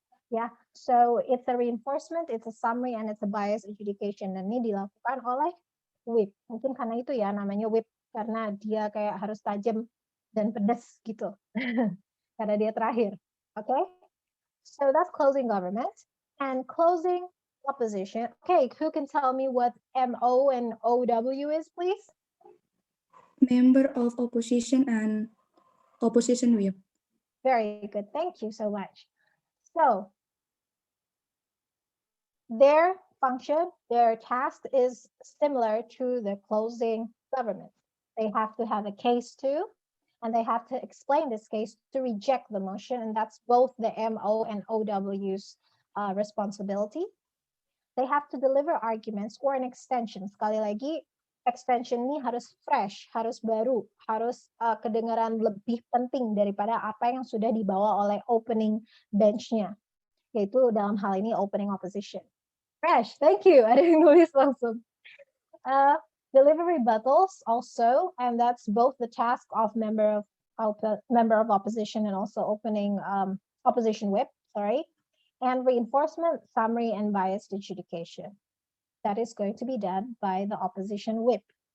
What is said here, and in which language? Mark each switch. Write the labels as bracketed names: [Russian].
[English] Ya, so it's a reinforcement, it's a summary, and it's a bias adjudication. [Indonesian] Dan ini dilakukan oleh whip. Mungkin karena itu ya namanya whip, karena dia kayak harus tajam dan pedas gitu. Karena dia terakhir. Okay? [English] So that's closing government. And closing opposition. Okay, who can tell me what MO and OW is, please? Member of opposition and opposition whip. Very good. Thank you so much. So their function, their task is similar to the closing government. They have to have a case too, and they have to explain this case to reject the motion, and that's both the MO and OW's responsibility. They have to deliver arguments or an extension. [Indonesian] Sekali lagi, extension ini harus fresh, harus baru, harus kedengaran lebih penting daripada apa yang sudah dibawa oleh opening bench-nya, yaitu dalam hal ini opening opposition. [English] Fresh, thank you. [Indonesian] Ada yang nulis langsung. [English] Deliver rebuttals also, and that's both the task of member of opposition and also opening opposition whip, sorry, and reinforcement, summary, and biased adjudication. That is going to be done by the opposition whip.